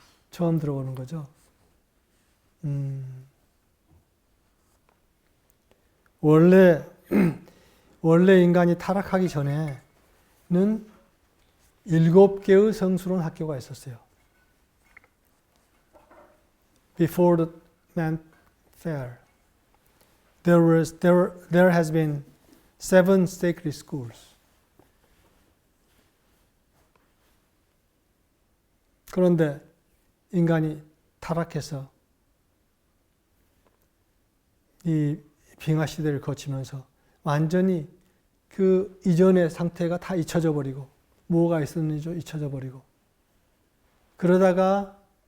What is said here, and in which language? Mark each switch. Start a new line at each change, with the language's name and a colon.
Korean: 처음 들어보는 거죠. 원래 인간이 타락하기 전에는 7개의 성스러운 학교가 있었어요.
English: Before the man fell, there has been 7 sacred schools.
Korean: 그런데 인간이 타락해서 이 빙하 시대를 거치면서 완전히 그 이전의 상태가 다 잊혀져 버리고, 뭐가 있었는지 잊혀져 버리고, 그러다가